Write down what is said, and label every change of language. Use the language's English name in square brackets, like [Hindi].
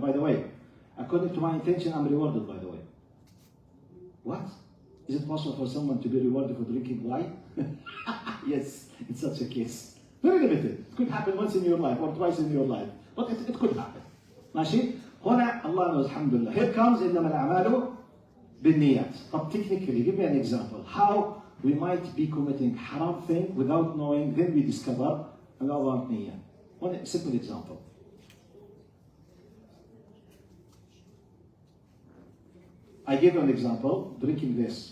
[English] By the way, according to my intention, I'm rewarded, by the way. What? Is it possible for someone to be rewarded for drinking wine? Yes, in such a case. Very limited. It could happen once in your life or twice in your life, but it could happen. ماشي؟ هنا Allah knows, alhamdulillah. Here comes [Arabic] إنما الأعمال بالنيات. [English] طب technically, give me an example. How we might be committing haram thing without knowing, then we discover another niyyah. One simple example. I give an example, drinking this.